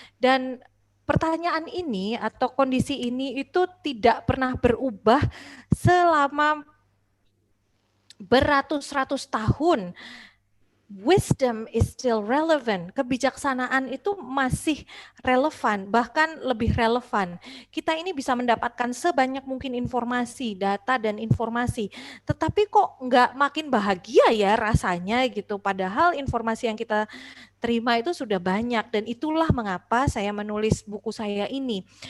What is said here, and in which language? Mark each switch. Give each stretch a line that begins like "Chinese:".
Indonesian: Dan pertanyaan ini atau kondisi ini itu tidak pernah berubah selama beratus-ratus tahun.
English: Wisdom is still relevant.
Indonesian: Kebijaksanaan itu masih relevan, bahkan lebih relevan. Kita ini bisa mendapatkan sebanyak mungkin informasi, data dan informasi, tetapi kok nggak makin bahagia ya rasanya gitu. Padahal informasi yang kita terima itu sudah banyak, dan itulah mengapa saya menulis buku saya ini.